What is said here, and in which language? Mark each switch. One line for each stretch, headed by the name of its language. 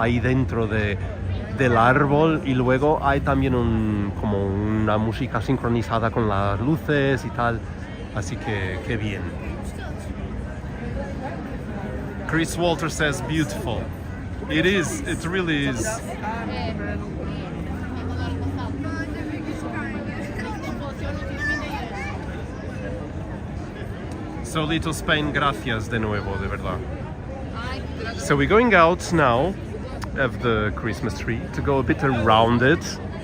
Spanish: Ahí dentro del árbol, y luego hay también como una música sincronizada con las luces y tal. Así que qué bien.
English: Chris Walter says beautiful. It is, it really is.
Spanish: So Little Spain, gracias de nuevo, de verdad.
English: So we're going out now of the Christmas tree to go a bit around it.